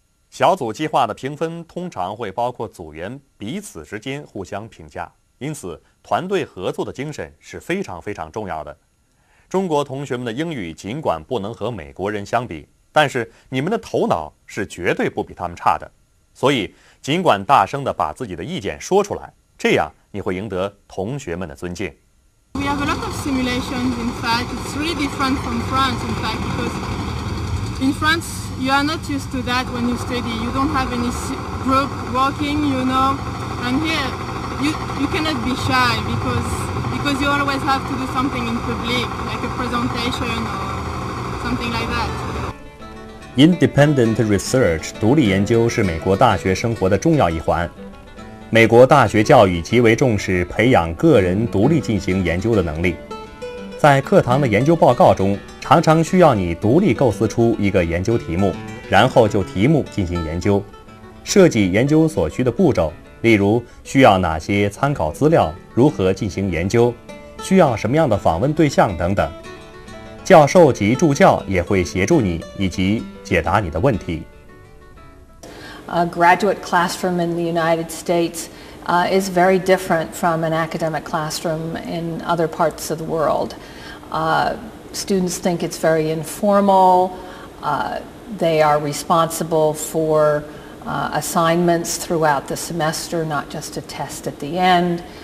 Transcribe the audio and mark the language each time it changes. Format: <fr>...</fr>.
<zh>小组计划的评分通常会包括组员彼此之间互相评价，因此团队合作的精神是非常非常重要的。中国同学们的英语尽管不能和美国人相比，但是你们的头脑是绝对不比他们差的。所以尽管大声地把自己的意见说出来，这样你会赢得同学们的尊敬。</zh> <en>We have a lot of simulations, in fact. It's really different from France, in fact, because in France, you are not used to that when you study. You don't have any group working, you know. And here, you cannot be shy because you always have to do something in public, like a presentation or something like that.</en> <zh>Independent research 独立研究是美国大学生活的重要一环。美国大学教育极为重视培养个人独立进行研究的能力。在课堂的研究报告中，常常需要你独立构思出一个研究题目，然后就题目进行研究，设计研究所需的步骤，例如需要哪些参考资料，如何进行研究，需要什么样的访问对象等等。教授及助教也会协助你以及解答你的问题。</zh> <en>A graduate classroom in the United States is very different from an academic classroom in other parts of the world. Students think it's very informal. They are responsible for assignments throughout the semester, not just a test at the end.</en>